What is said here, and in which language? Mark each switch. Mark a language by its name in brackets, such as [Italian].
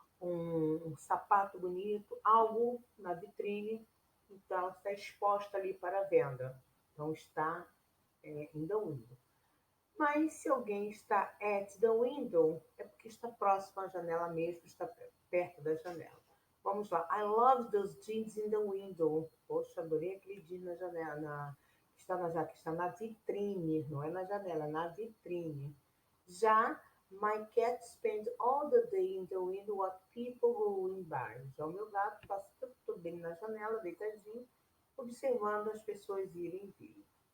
[Portuguese] Um sapato bonito, algo na vitrine, então está exposta ali para venda. Então está in the window. Mas se alguém está at the window, é porque está próximo à janela mesmo, está perto da janela. Vamos lá. [English] I love those jeans in the window. [Portuguese] Poxa, adorei aquele jeans na janela. Que está na vitrine, não é na janela, é na vitrine. Já [English] my cat spends all the day in the window what people go in by. [Portuguese] Já o meu gato passa o tempo todo bem na janela, deitadinho, observando as pessoas irem e virem.